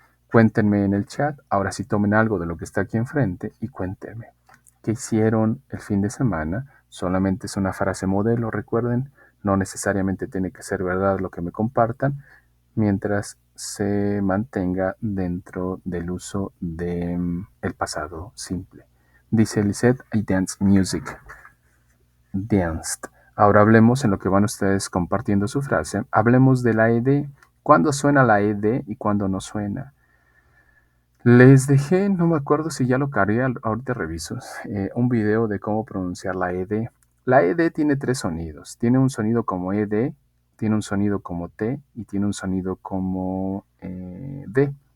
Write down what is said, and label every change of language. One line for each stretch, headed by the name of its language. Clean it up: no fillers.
Spanish: Cuéntenme en el chat, ahora sí tomen algo de lo que está aquí enfrente y cuéntenme. ¿Qué hicieron el fin de semana? Solamente es una frase modelo, recuerden, no necesariamente tiene que ser verdad lo que me compartan, mientras se mantenga dentro del uso del pasado simple. Dice
English: Lisette, I dance music. Danced.
Spanish: Ahora hablemos en lo que van ustedes compartiendo su frase. Hablemos de la ed. ¿Cuándo suena la ed y cuándo no suena? Les dejé, no me acuerdo si ya lo cargué, ahorita reviso, un video de cómo pronunciar la ed. La ed tiene tres sonidos. Tiene un sonido como ed, tiene un sonido como t y tiene un sonido como d.